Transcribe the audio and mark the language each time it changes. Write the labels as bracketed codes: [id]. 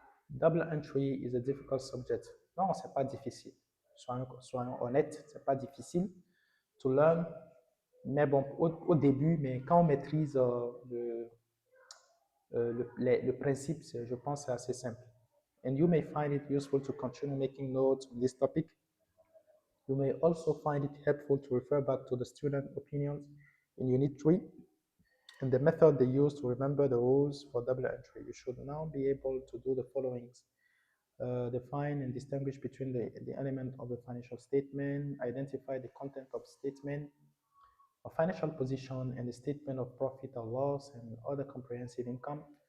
[en] Double entry is a difficult subject. [fr] Non, c'est pas difficile. Soyons honnêtes, c'est pas difficile [en] to learn. [fr] Mais bon, au début, mais quand on maîtrise le principe, je pense, c'est assez simple. [en] And you may find it useful to continue making notes on this topic. You may also find it helpful to refer back to the student opinions in Unit 3 and the method they use to remember the rules for double entry. You should now be able to do the following. Define and distinguish between the element of the financial statement, identify the content of statement, a financial position, and the statement of profit or loss and other comprehensive income.